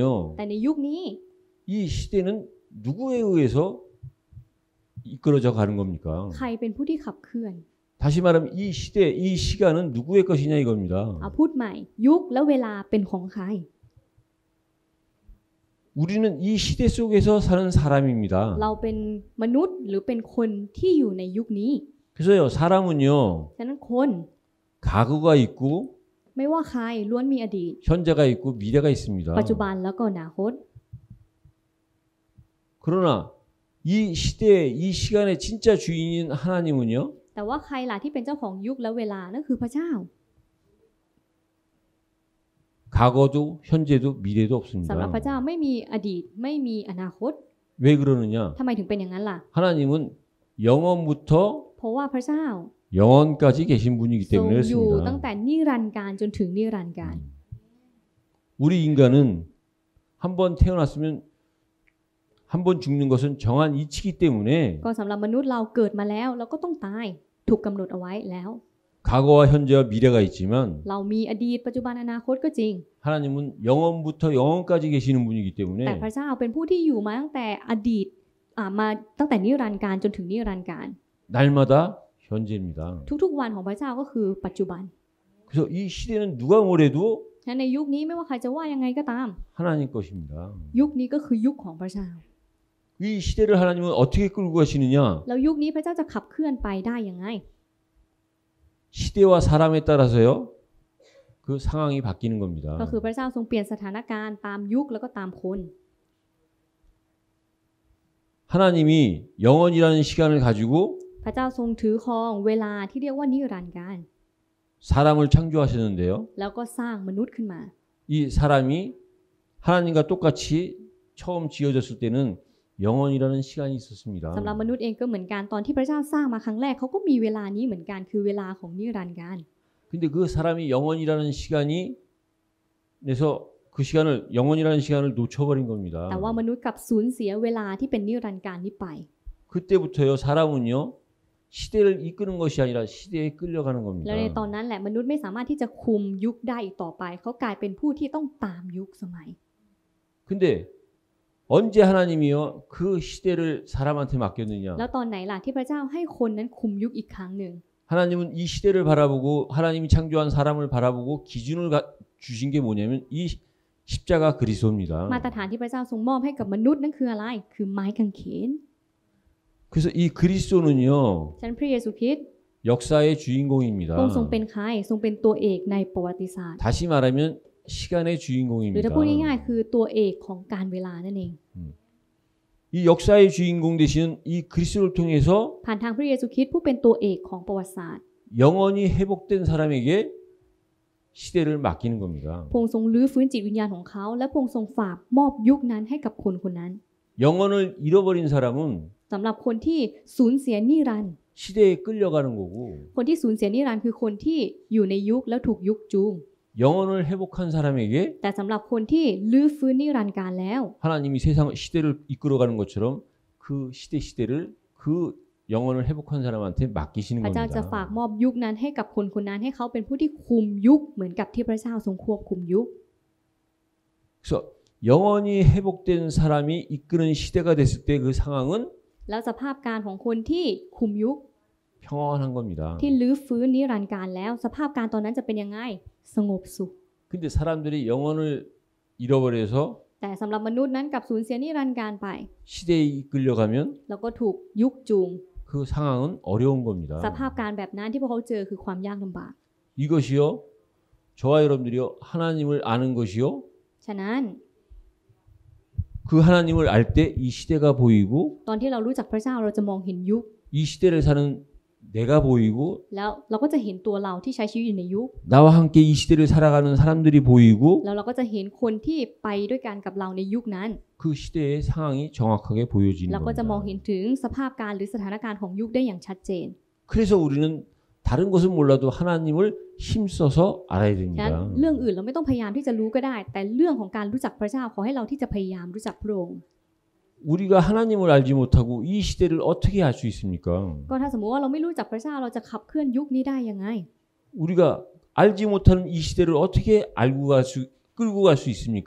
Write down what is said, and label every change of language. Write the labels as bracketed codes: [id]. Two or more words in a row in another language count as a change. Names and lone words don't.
[th] แต่ในยุคนี้ [ko] 이 시대는 누구에 의해서 이끌어져 가는 겁니까? [th] ใครเป็นผู้ที่ขับเคลื่อน [ko] 다시 말하면 이 시대, 이 시간은 누구의 것이냐 이겁니다. [th] พูดใหม่ยุคและเวลาเป็นของใคร [ko] 우리는 이 시대 속에서 사는 사람입니다. [th] เราเป็นมนุษย์หรือเป็นคนที่อยู่ในยุคนี้ [ko] 그래서요 사람은요 [th] ฉะนั้นคน [ko] 과거가 있고 [th] ไม่ว่าใครล้วนมีอดีต [ko] 현재가 있고 미래가 있습니다. [th] ปัจจุบันแล้วก็อนาคต [ko] 그러나 이 시대, 이 시간의 진짜 주인인 하나님은요 [th] แต่ว่าใครล่ะที่เป็นเจ้าของยุคและเวลานั่นคือพระเจ้า [ko] 과거도 현재도 미래도 [th] สำหรับ [ko] 없습니다. [th] พระเจ้าไม่มีอดีตไม่มีอนาคต [ko] 왜 그러느냐? [th] ทำไมถึงเป็นอย่างนั้นล่ะ [ko] 하나님은 영원부터 [th] เพราะว่าพระเจ้า [ko] 영원까지 계신 분이기 [th] ทรง [ko] 때문에 [th] อยู่ตั้ง [ko] 그렇습니다. [th] แต่นิรันดร์การจนถึงนิรันดร์การ [ko] 우리 인간은 한번 태어났으면 한 번 죽는 것은 정한 이치기 때문에 [th] ก็สำหรับมนุษย์เราเกิดมาแล้วเราก็ต้องตายถูกกำหนดเอาไว้แล้ว [ko] 과거와 현재와 미래가 있지만 [th] เรามีอดีตปัจจุบันอนาคตก็จริง [ko] 하나님은 영원부터 영원까지 계시는 분이기 [th] แต่ [ko] 때문에 [th] พระเจ้าเป็นผู้ที่อยู่มาตั้งแต่อดีตมาตั้งแต่นิรันดร์การจนถึงนิรันดร์การ [ko] 날마다 현재입니다. [th] ทุกๆวันของพระเจ้าก็คือปัจจุบัน [ko] 그래서 이 시대는 누가 뭐래도 [th] ฉะนั้นในยุคนี้ไม่ว่าใครจะว่ายังไงก็ตาม [ko] 하나님 것입니다. [th] ยุคนี้ก็คือยุคของพระเจ้า [ko] 이 시대를 하나님은 어떻게 끌고 가시느냐? [th] แล้วยุคนี้พระเจ้าจะขับเคลื่อนไปได้ยังไง [ko] 시대와 사람에 따라서요. 그 상황이 바뀌는 [th] ก็ [ko] 겁니다. [th] คือพระเจ้าทรงเปลี่ยนสถานการณ์ตามยุคแล้วก็ตามคน [ko] 하나님이 영원이라는 시간을 가지고 [th] พระเจ้าทรงถือครองเวลาที่เรียกว่านิรันดร์การ [ko] 사람을 창조하셨는데요. [th] แล้วก็สร้างมนุษย์ขึ้นมา [ko] 이 사람이 하나님과 똑같이 처음 지어졌을 때는 영원이라는 시간이 있었습니다. [th] สำหรับมนุษย์เองก็เหมือนกันตอนที่พระเจ้าสร้างมาครั้งแรกเขาก็มีเวลานี้เหมือนกันคือเวลาของนิรันดร์การ [ko] 근데 그 사람이 영원이라는 시간이 내서 그 시간을 영원이라는 시간을 놓쳐버린 겁니다. [th] แต่ว่ามนุษย์กลับสูญเสียเวลาที่เป็นนิรันดร์การนี้ไป [ko] 그때부터요 사람은요 시대를 이끄는 것이 아니라 시대에 끌려가는 [th] แล้วในต [ko] 겁니다. [th] อนนั้นแหละมนุษย์ไม่สามารถที่จะคุมยุคได้อีกต่อไปเขากลายเป็นผู้ที่ต้องตามยุคสมัย [ko] 근데 언제 하나님이요 그 시대를 사람한테 맡겼느냐? [th] แล้วตอนไหนล่ะที่พระเจ้าให้คนนั้นคุมยุคอีกครั้งหนึ่ง [ko] 하나님은 이 시대를 바라보고 하나님이 창조한 사람을 바라보고 기준을 주신 게 뭐냐면 이 십자가 그리스도입니다. [th] มาตรฐานที่พระเจ้าทรงมอบให้กับมนุษย์นั่นคืออะไรคือไม้กางเขน [ko] 그래서 이 그리스도는요 [th] ฉะนั้นพระเยซูคริสต์ [ko] 역사의 [th] พระ [ko] 주인공입니다. [th] องค์ทรงเป็นใครทรงเป็นตัวเอกในประวัติศาสตร์ [ko] 다시 말하면 시간의 [th] หรือ [ko] 주인공입니다. [th] ถ้าพูดง่ายๆคือตัวเอกของการเวลานั่นเอง [ko] 이 역사의 주인공 되시는 이 그리스도를 통해서 [th] ผ่านทางพระเยซูคริสต์ผู้เป็นตัวเอกของประวัติศาสตร์ [ko] 영원히 회복된 사람에게 시대를 맡기는 겁니다. [th] พระองค์ทรงลื้อฟื้นจิตวิญญาณของเขาและพระองค์ทรงฝากมอบยุคนั้นให้กับคนคนนั้น [ko] 영혼을 잃어버린 사람은 [th] สำหรับคนที่สูญเสียนิรันดร์ [ko] 시대에 끌려가는 거고 [th] คนที่สูญเสียนิรันดร์คือคนที่อยู่ในยุคแล้วถูกยุคจูง [ko] 영혼을 회복한 사람에게 [th] แต่สำหรับคนที่ลื้อฟื้นนิรันดร์การแล้ว [ko] 하나님이 세상 시대를 이끌어가는 것처럼 그 시대를 그 영혼을 회복한 사람한테 맡기시는 [th] พระเจ้าจะ [ko] 겁니다. [th] ฝากมอบยุคนั้นให้กับคนคนนั้นให้เขาเป็นผู้ที่คุมยุคเหมือนกับที่พระเจ้าทรงควบคุมยุค [ko] 그래서 영혼이 회복된 사람이 이끄는 시대가 됐을 때 그 상황은 [th] แล้วสภาพการของคนที่คุมยุค [ko] 평안한 겁니다. [th] ที่ลื้อฟื้นนิรันดร์การแล้ว สภาพการตอนนั้นจะเป็นยังไงสงบสุข [ko] 근데 사람들이 영혼을 잃어버려서 [th] แต่สำหรับมนุษย์นั้นกลับสูญเสียนิรันดร์การไป [ko] 시대에 이끌려가면 [th] แล้วก็ถูกยุคจูง [ko] 그 상황은 어려운 [th] ส [ko] 겁니다. [th] ภาพการแบบนั้นที่พวกเขาเจอคือความยากลำบาก [ko] 이것이요 저와 여러분들이요 하나님을 아는 것이요 [th] ฉะนั้น [ko] 그 하나님을 알 때 이 시대가 보이고 [th] ตอนที่เรารู้จักพระเจ้าเราจะมองเห็นยุค [ko] 이 시대를 사는 내가 보이고 [th] แล้วเราก็จะเห็นตัวเราที่ใช้ชีวิตอยู่ในยุค [ko] 나와 함께 이 시대를 살아가는 사람들이 보이고 [th] แล้วเราก็จะเห็นคนที่ไปด้วยกันกับเราในยุคนั้น [ko] 그 시대의 상황이 정확하게 보여지는 [th] เราก็จะมองเห็ [ko] 겁니다. [th] นถึงสภาพการหรือสถานการณ์ของยุคได้อย่างชัดเจน [ko] 그래서 우리는 다른 것은 몰라도 하나님을 힘써서 알아야 [th] ฉะนั้น [ko] 됩니다. [th] เรื่องอื่นเราไม่ต้องพยายามที่จะรู้ก็ได้ แต่เรื่องของการรู้จักพระเจ้าขอให้เราที่จะพยายามรู้จักพระองค์ [ko] 우리가 하나님을 알지 못하고 이 시대를 어떻게 알 수 있습니까? [th] ก็ถ้าสมมติว่าเราไม่รู้จักพระเจ้าเราจะขับเคลื่อนยุคนี้ได้ยังไง [ko] 우리가 알지 못하는 이 시대를 어떻게 끌고 갈 수 있습니까?